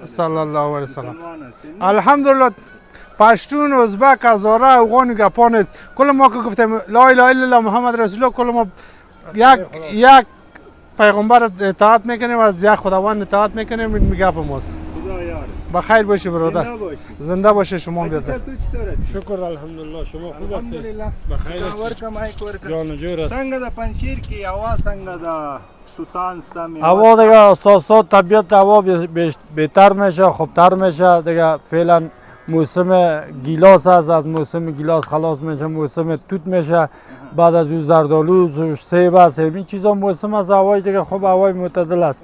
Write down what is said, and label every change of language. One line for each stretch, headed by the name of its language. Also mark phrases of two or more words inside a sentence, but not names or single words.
Arabic: صلی الله علیه وسلم
Persian: الحمدلله پشتون ازبک هزاره افغان گپا نیست کل ما که گفتیم
Arabic: لا اله الا الله محمد رسول الله
Persian: کل ما یک پیغمبر اطاعت میکنیم از یک خداوند اطاعت میکنیم این گپ ماست خدا یار بخیر باشی برادر. زنده باشی. زنده باشه شما حاجی بیادر. صاحب تو چطور هستی؟ شکر الحمدلله شما خوب هستید الحمدلله. بخیر هستی
Pashto: ورکه مایک ورکه.
Persian: جان و جور است
Pashto: څنګه د پنجشیر کې هوا څنګه ده؟ سوتان ستا میوه
Persian: هوا دیگه اساسا طبیعت هوا بهتر میشه خوبتر میشه دیگه فعلا موسم گیلاس است از موسم گیلاس خلاص میشه موسم توت میشه بعد از اون زردالو سیب است این چیزا موسم از هوای دیگه خوب هوای معتدل است